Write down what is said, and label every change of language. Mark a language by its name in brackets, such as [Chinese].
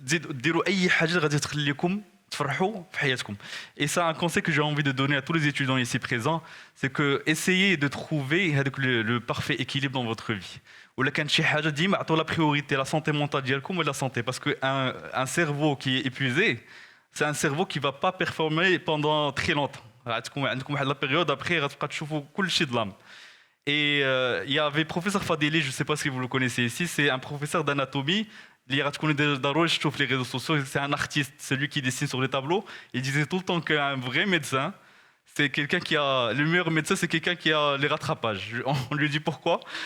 [Arabic] ديروا أي حاجة غادي تخليكم تفرحوا في حياتكم. [French] Et ça, un conseil que j'ai envie de donner à tous les étudiants ici présents, c'est que essayez de trouver le parfait équilibre dans votre vie. [Arabic] ولا كان شي حاجة ديما عطوا [French] la priorité la santé mentale [Arabic] ديالكم ولا [French] la santé, parce que un cerveau qui est épuisé, c'est un cerveau qui va pas performer pendant très longtemps. [Arabic] عندكم واحد la période après غتبقى تشوفوا كل شيء ظلام. [French] Et il y avait professeur Fadeli, je ne sais pas si vous le connaissez ici, c'est un professeur d'anatomie. Les réseaux sociaux, c'est un artiste, celui qui dessine sur les tableaux. Il disait tout le temps qu'un vrai médecin, c'est quelqu'un qui a. Le meilleur médecin, c'est quelqu'un qui a les rattrapages. On lui dit pourquoi.